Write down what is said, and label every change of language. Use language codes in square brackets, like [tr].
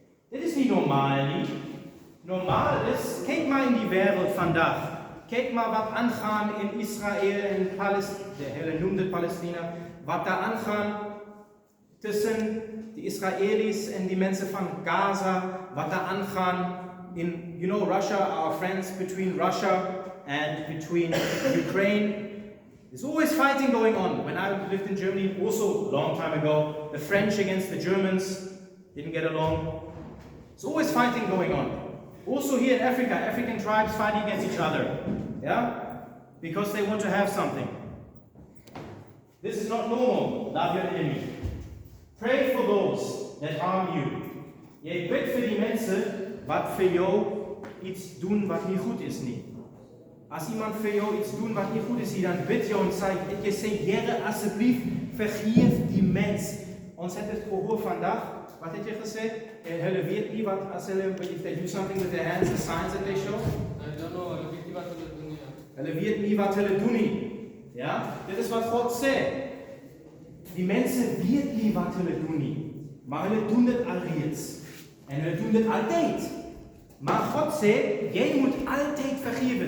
[nl] Dit is niet normaal, niet? Normaal is, kijk maar in die wereld vandaag. Kijk maar wat aangaan in Israël en Palestina. De Heer noemde Palestina. Wat daar aangaan tussen de Israëli's en die mensen van Gaza. Wat daar aangaan in, [en] you know, Russia, our friends between Russia and between Ukraine. There's always fighting going on. When I lived in Germany, also a long time ago, the French against the Germans didn't get along. There's always fighting going on. Also here in Africa, African tribes fighting against each other. Yeah? Because they want to have something. This is not normal. Love your enemy. Pray for those that harm you. [af] Jy bid vir die mense wat vir jou iets doen wat nie goed is nie. As iemand vir jou iets doen wat nie goed is nie, dan bid jy en jy sê, Here, asseblief, vergeef die mens. Ons het dit gehoor vandag. Wat het jy gesê? Hulle weet nie wat, as hulle, [en] if they do something with their hands, the signs that they show. I don't know, [af] hulle weet nie wat hulle doen nie. Hulle weet nie wat hulle doen nie. Ja? Dit is wat God sê. Die mense weet nie wat hulle doen nie. Maar hulle doen dit alreeds. En hulle doen dit altyd. Maar God sê, jy moet altyd vergewe.